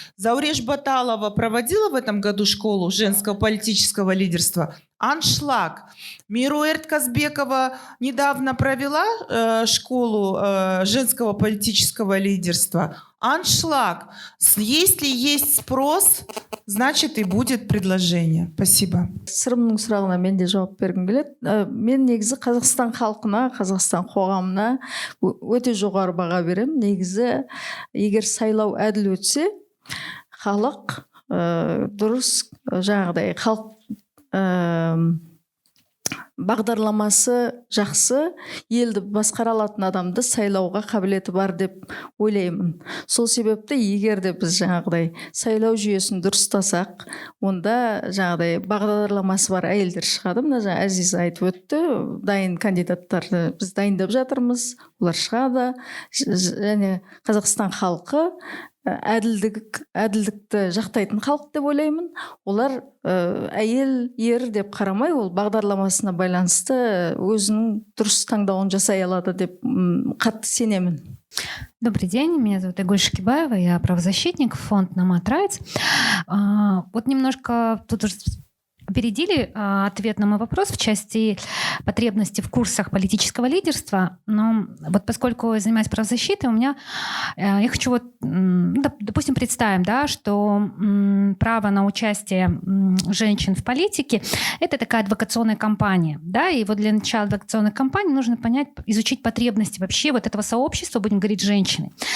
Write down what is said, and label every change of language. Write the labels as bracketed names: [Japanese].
[Russian] Зауреш Баталова проводила в этом году школу женского политического лидерства. Аншлаг. Мируэрт Казбекова недавно провела школу женского политического лидерства. Аншлаг. Если есть спрос, значит и будет предложение. Спасибо. [Kazakh] сырымның сұрағына мен де жауап бергім келеді. Мен негізі Қазақстан халқына, Қазақстан қоғамына өте жоғары баға беремін. Негізі егер сайлау әділ өтсе, халық дұрыс жаңағыдай халық бағдарламасы жақсы, елді басқара алатын адамды сайлауға қабілеті бар деп ойлаймын. Сол себепті егер де біз жаңағыдай сайлау жүйесін дұрыстасақ, онда жаңағыдай бағдарламасы бар әйелдер шығады. Мына жаңа Әзиза айтып өтті, дайын кандидаттарды біз дайындап жатырмыз, олар шығады. Және Қазақстан халқы әділдікті жақтайтын халық деп ойлаймын. Олар әйел ер деп қарамай, ол бағдарламасына байланысты өзінің дұрыс таңдауын жасай алады деп қатты сенемін. [Russian] Добрый день, меня зовут Игуль Шикибаева, я правозащитник, фонд Nomad Rights. Вот немножко тут уже опередили ответ на мой вопрос в части потребности в курсах политического лидерства, но вот поскольку я занимаюсь правозащитой, у меня, я хочу вот, допустим, представим, да, что право на участие женщин в политике — это такая адвокационная кампания, да, и вот для начала адвокационной кампании нужно понять, изучить потребности вообще вот этого сообщества, будем говорить, женщины.